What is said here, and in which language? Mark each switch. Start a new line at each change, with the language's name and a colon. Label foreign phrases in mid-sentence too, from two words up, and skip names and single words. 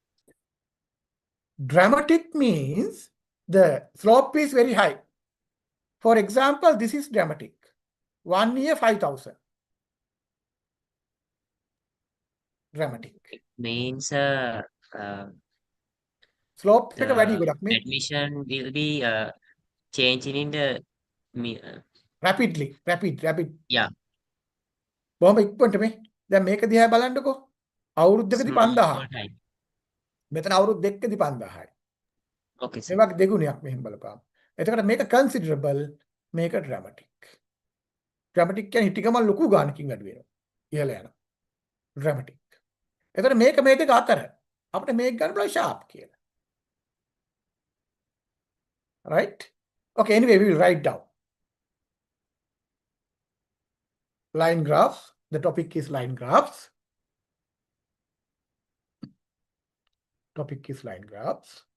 English: Dramatic means the slope is very high. For example, this is dramatic. 1 year 5,000. Dramatic. It means
Sinhala: Slope එක වැඩි
English: the
Sinhala: ගොඩක් මේ.
English: admission will be changing in the Rapidly. yeah,
Sinhala: බොහොම ඉක්මනට මේ. දැන් මේක දිහා බලන්නකෝ. අවුරුද්දකදී
English: small 5000. time.
Sinhala: මෙතන අවුරුදු දෙකකදී 5000යි.
English: Okay,
Sinhala: මේ
English: sir.
Sinhala: වගේ දෙගුණයක් මෙහෙම බලපෑම. එතකොට මේක considerable, මේක dramatic. dramatic කියන්නේ හිටිකම ලොකු ගානකින් වැඩි වෙනවා. ඉහළ යනවා. dramatic. එතකොට මේක මේ දෙක අතර අපිට මේක ගන්න පුළුවන් sharp කියලා.
English: Right? Okay, anyway, we will write down. Line graphs. The topic is line graphs. Topic is line graphs.